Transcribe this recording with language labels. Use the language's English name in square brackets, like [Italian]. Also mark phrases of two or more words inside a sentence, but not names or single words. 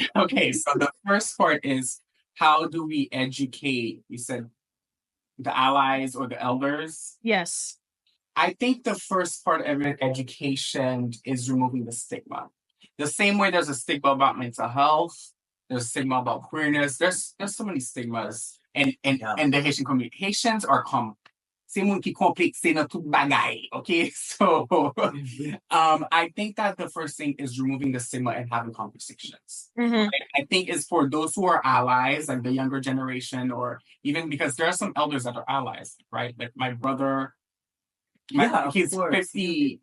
[English] Okay, so the first part is, how do we educate, you said, the allies or the elders? Yes. I think the first part of education is removing the stigma. The same way there's a stigma about mental health, there's a stigma about queerness. There's so many stigmas in the Haitian community. Haitians are [Haitian Creole] c'est moun ki complexe dans tout bagay. [English] Okay, so I think that the first thing is removing the stigma and having conversations. I think it's for those who are allies, like the younger generation, or even because there are some elders that are allies, right? Like my brother, he's 50.